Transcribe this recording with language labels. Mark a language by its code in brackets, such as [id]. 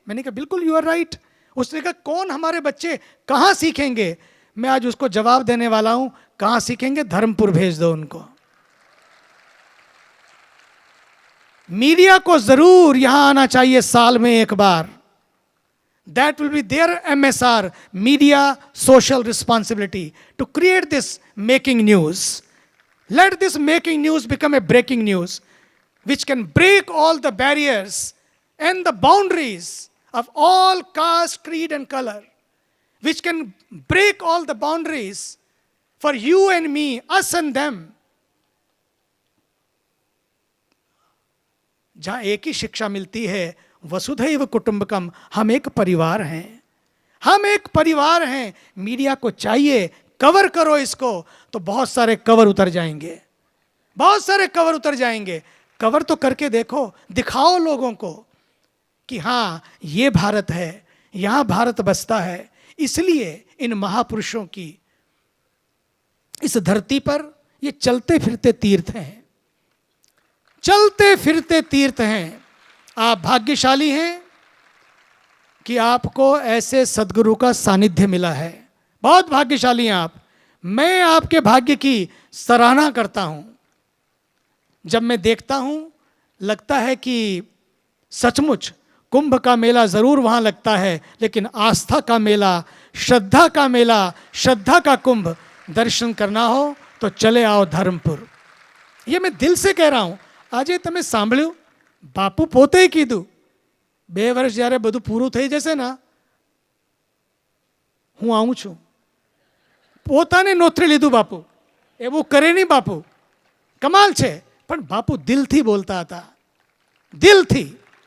[hi] मैंने कहा बिल्कुल [en] You are right. [hi] उसने कहा कौन हमारे बच्चे कहां सीखेंगे? मैं आज उसको जवाब देने वाला हूं, कहां सीखेंगे? धर्मपुर भेज दो उनको। मीडिया को जरूर यहां आना चाहिए साल में एक बार। [en] That will be their MSR, media social responsibility, to create this making news. Let this making news become a breaking news, which can break all the barriers and the boundaries of all caste, creed, and color, which can break all the boundaries for you and me, us and them. [hi] जहां एक ही शिक्षा मिलती है, वसुधैव कुटुंबकम, हम एक परिवार हैं, हम एक परिवार हैं। मीडिया को चाहिए कवर करो इसको, तो बहुत सारे कवर उतर जाएंगे, बहुत सारे कवर उतर जाएंगे। कवर तो करके देखो, दिखाओ लोगों को कि हाँ ये भारत है, यहां भारत बसता है। इसलिए इन महापुरुषों की इस धरती पर ये चलते फिरते तीर्थ हैं, चलते फिरते तीर्थ हैं। आप भाग्यशाली हैं कि आपको ऐसे सदगुरु का सानिध्य मिला है। बहुत भाग्यशाली हैं आप। मैं आपके भाग्य की सराहना करता हूं। जब मैं देखता हूं, लगता है कि सचमुच कुंभ का मेला जरूर वहां लगता है, लेकिन आस्था का मेला, श्रद्धा का मेला, श्रद्धा का कुंभ दर्शन करना हो तो चले आओ धर्मपुर। ये मैं दिल से कह रहा हूं। [gu] આજે તમે સાંભળ્યું, બાપુ પોતે કીધું 2 વર્ષ જ્યારે બધું પૂરું થઈ જશે ને હું આવું છું. પોતાને નોતરી લીધું બાપુ. એવું કરે નહીં બાપુ. કમાલ છે. પણ બાપુ દિલથી બોલતા હતા, દિલથી.